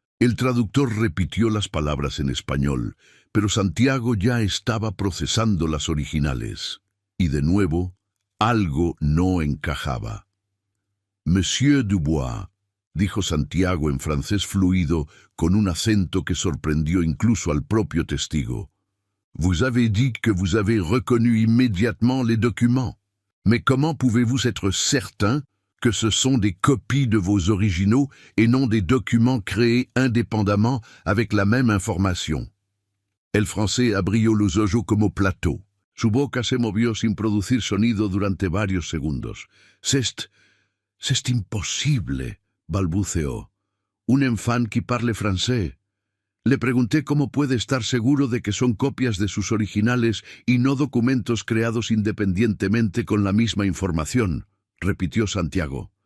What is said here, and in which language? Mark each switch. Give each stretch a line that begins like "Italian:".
Spanish: El traductor repitió las palabras en español, pero Santiago ya estaba procesando las originales. Y de nuevo, algo no encajaba. «Monsieur Dubois», dijo Santiago en francés fluido, con un acento que sorprendió incluso al propio testigo.
French: «Vous avez dit que vous avez reconnu immédiatement les documents. Mais comment pouvez-vous être certain que ce sont des copies de vos originaux et non des documents créés indépendamment avec la même information?»
Spanish: El français abrió los ojos como plateau. Su boca se movió sin producir sonido durante varios segundos.
French: «C'est imposible»,
Spanish: balbuceó.
French: «Un enfant qui parle français».
Spanish: Le pregunté cómo puede estar seguro de que son copias de sus originales y no documentos creados independientemente con la misma información, repitió Santiago.